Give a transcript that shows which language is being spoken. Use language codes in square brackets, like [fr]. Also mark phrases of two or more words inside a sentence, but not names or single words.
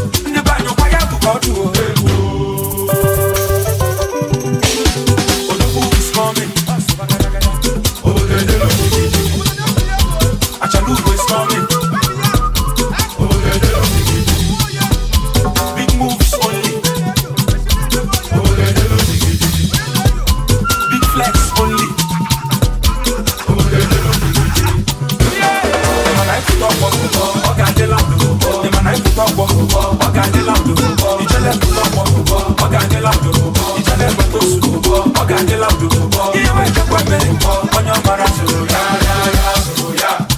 [ig] Ndị be anyị ọkwa ya bụ ka ọ dị o. [en] Odogwu is coming. Achalugo is coming. Big moves only. Big flex only. [ig] Ị ma na ịpụta ọgbọ, ọ ga-adị loud. Ị ma na ịpụta ọgbọ, ọ ga-adị loud. Ijele pụta ọgbọ, ọ ga-adị loud. Ijele pụta osu, ọ ga-adị loud. Ihe wee chekwa mere mbọ, onye ọ mara zụrụ ya, ya, ya, zụrụ ya.